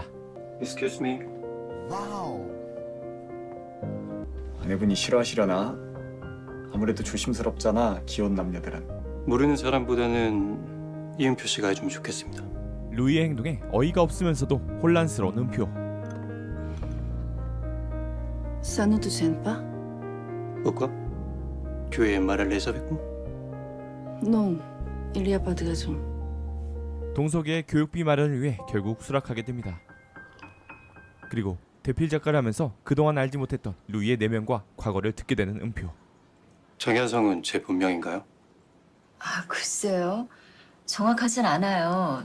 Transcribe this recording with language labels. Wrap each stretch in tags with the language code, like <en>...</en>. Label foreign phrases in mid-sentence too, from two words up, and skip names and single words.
<en>Excuse me.</en> <ko>아내분이 싫어하시려나? 아무래도 조심스럽잖아, 기혼 남녀들은. 모르는 사람보다는 이은표 씨가 해주면 좋겠습니다. 루이의 행동에 어이가 없으면서도 혼란스러운 은표.</ko> <fr>Ça ne te gêne pas? Pourquoi? Tu es mal à l'aise avec moi? Non, il y a pas de raison.</fr> <ko>동석이의 교육비 마련을 위해 결국 수락하게 됩니다. 그리고 대필 작가를 하면서 그동안 알지 못했던 루이의 내면과 과거를 듣게 되는 은표. 정현성은 제 본명인가요? 아 글쎄요. 정확하진 않아요.</ko>